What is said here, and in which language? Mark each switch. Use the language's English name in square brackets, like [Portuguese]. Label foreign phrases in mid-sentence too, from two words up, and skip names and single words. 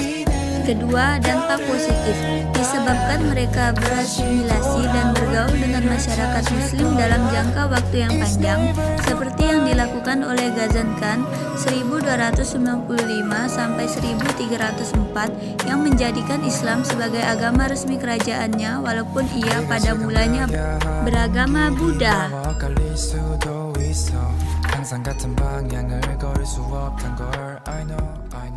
[Indonesian] Kedua, dampak positif, disebabkan mereka berasimilasi dan bergaul dengan masyarakat Muslim dalam jangka waktu yang panjang, seperti yang dilakukan oleh Ghazan Khan 1295 sampai 1304, yang menjadikan Islam sebagai agama resmi kerajaannya, walaupun ia pada mulanya beragama Buddha. [Korean] 항상 같은 방향을 걸을 수 없단 걸 [English] I know